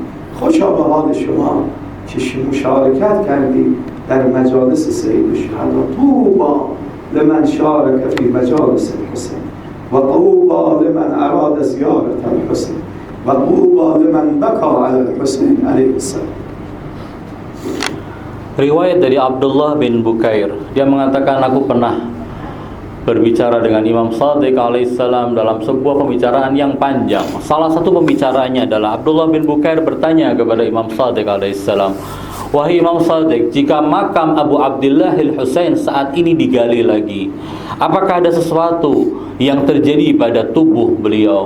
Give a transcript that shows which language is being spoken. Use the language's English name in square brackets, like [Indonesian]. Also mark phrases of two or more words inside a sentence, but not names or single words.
[Persian] خوشا به حال شما که مشارکت کردید در مجالس سید الشهدا. [Arabic] طوبی لمن شارک فی مجالس الحسین و طوبی لمن اراد زیارت الحسین و طوبی لمن بکا علی الحسین علیه السلام. [Indonesian] Riwayat dari Abdullah bin Bukair, dia mengatakan aku pernah berbicara dengan Imam Shadiq alaihissalam dalam sebuah pembicaraan yang panjang. Salah satu pembicaraannya adalah Abdullah bin Bukair bertanya kepada Imam Shadiq alaihissalam, wahai Imam Shadiq, jika makam Abu Abdillah al-Husain saat ini digali lagi, apakah ada sesuatu yang terjadi pada tubuh beliau?